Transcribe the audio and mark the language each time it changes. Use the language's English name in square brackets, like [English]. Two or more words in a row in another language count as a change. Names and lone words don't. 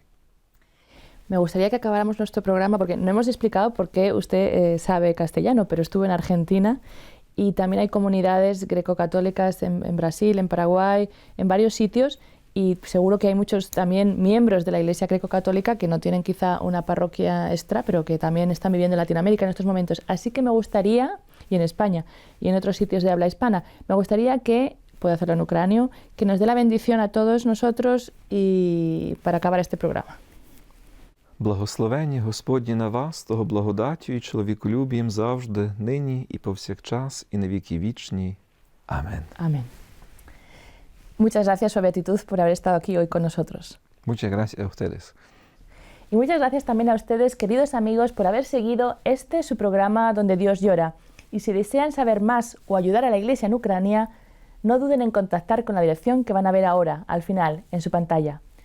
[Spanish] Me gustaría que acabáramos nuestro programa, porque no hemos explicado por qué usted sabe castellano, pero estuvo en Argentina y también hay comunidades greco-católicas en Brasil, en Paraguay, en varios sitios, y seguro que hay muchos también miembros de la Iglesia greco-católica que no tienen quizá una parroquia extra, pero que también están viviendo en Latinoamérica en estos momentos. Así que me gustaría, y en España, y en otros sitios de habla hispana, me gustaría que, puedo hacerlo en ucranio, que nos dé la bendición a todos nosotros y para acabar este programa. [Ukrainian] Благословення Господнє на вас, того благодаттю і чоловіколюбієм завжди, нині і повсякчас, і на віки вічні. [Spanish] Amén. Amén. Muchas gracias, Su Beatitud, por haber estado aquí hoy con nosotros. Muchas gracias a ustedes. Y muchas gracias también a ustedes, queridos amigos, por haber seguido su programa Donde Dios Llora. Y si desean saber más o ayudar a la Iglesia en Ucrania, no duden en contactar con la dirección que van a ver ahora, al final, en su pantalla.